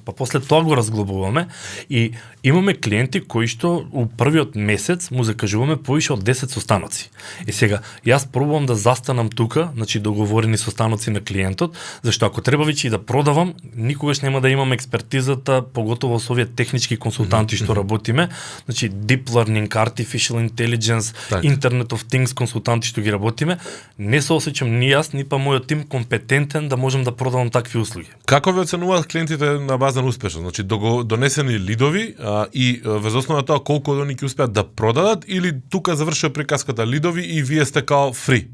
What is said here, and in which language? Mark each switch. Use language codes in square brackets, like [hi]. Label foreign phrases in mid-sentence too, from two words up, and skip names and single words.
[mk] Па после тоа го разглобуваме и имаме клиенти кои што у првиот месец му закажуваме поише од 10 состаноци. И сега јас пробувам да застанам тука, значи договорени состаноци на клиентот, зашто ако треба веќе и да продавам, никогаш нема да имам експертизата, поготово со овие технички консултанти што работиме, значи [en] deep learning, artificial intelligence, Internet of Things [mk] консултанти што ги работиме, не се осеќам ни јас, ни па мојот тим компетентен да можам да продавам такви услуги. Како ви оценуваат клиентите на база на успешност? Значи донесени лидови и врз основа на тоа колку од оние ќе успеат да продадат или тука завршува приказката лидови и вие сте као фри.